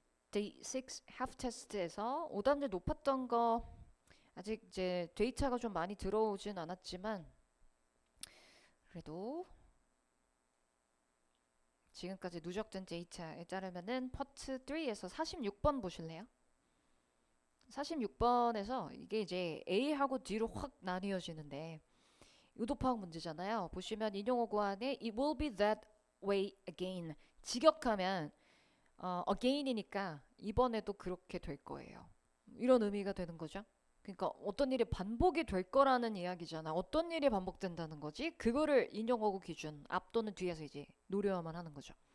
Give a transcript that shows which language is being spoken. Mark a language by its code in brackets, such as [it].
[ko] Day 6 half test에서 오답률 높았던 거 아직 이제 데이터가 좀 많이 들어오진 않았지만 그래도 지금까지 누적된 데이터에 따르면은 파트 3에서 46번 보실래요? 46번에서 이게 이제 A하고 D로 확 나뉘어지는데 의도파악 문제잖아요. 보시면 인용어구 안에 [en] It will be that way again. [ko] 직역하면 again이니까 이번에도 그렇게 될 거예요. 이런 의미가 되는 거죠. 그러니까 어떤 일이 반복이 될 거라는 이야기잖아. 어떤 일이 반복된다는 거지? 그거를 인용어구 기준 앞 또는 뒤에서 이제 노려야만 하는 거죠.